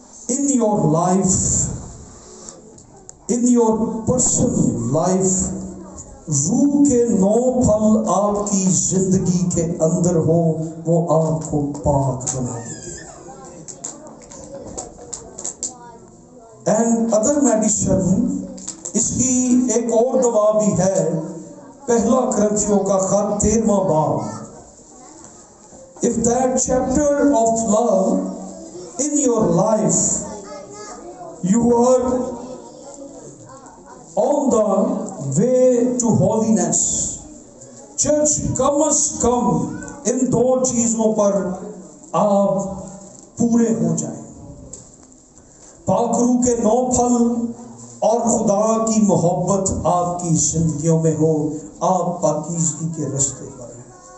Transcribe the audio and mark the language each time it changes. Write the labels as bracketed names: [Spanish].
[English] In your life, in your personal life, [Urdu] روح کے 9 پھل آپ کی زندگی کے اندر ہو، وہ آپ کو پاک بنا دیں گے. [English] and other medicine, [Urdu] اس کی ایک اور دوا بھی ہے. پہلا کرنتھیوں کا خط 13واں باب. [English] If that chapter of love in your life, you are on the way to holiness. [Urdu] Church, کم از کم ان 2 چیزوں پر آپ پورے ہو جائیں. پاک روح کے 9 پھل اور خدا کی محبت آپ کی زندگیوں میں ہو، آپ پاکیزگی کے راستے پر ہیں.